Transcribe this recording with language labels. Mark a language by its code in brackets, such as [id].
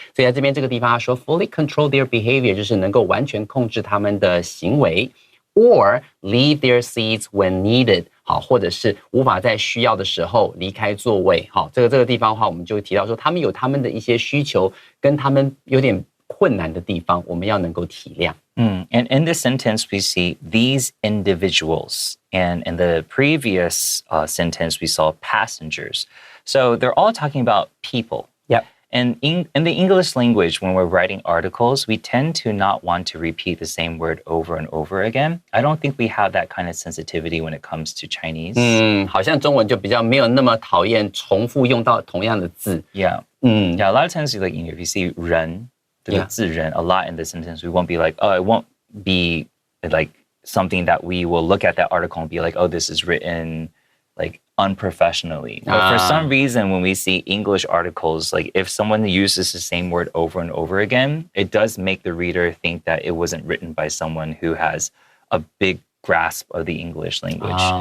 [zh] 所以在这边这个地方他说 [en] fully control their behavior [zh] 就是能够完全控制他们的行为 ， [en] or leave their seats when needed。 [zh] 好，或者是无法在需要的时候离开座位。好，这个地方的话，我们就提到说，他们有他们的一些需求，跟他们有点困难的地方，我们要能够体谅。 [en] And in this sentence, we see these individuals. And in the previous sentence, we saw passengers. So they're all talking about people. Yep. And in the English language, when we're writing articles, we tend to not want to repeat the same word over and over again. I don't think we have that kind of sensitivity when it comes to Chinese. [zh] 好像中文就比较没有那么讨厌重复用到同样的字。 [en] Yeah. Yeah, a lot of times, like, if you see 人, the 字人 a lot in the sentence, we won't be like, it won't be like something that we will look at that article and be like, this is written like unprofessionally. But for some reason, when we see English articles, like if someone uses the same word over and over again, it does make the reader think that it wasn't written by someone who has a big grasp of the English language.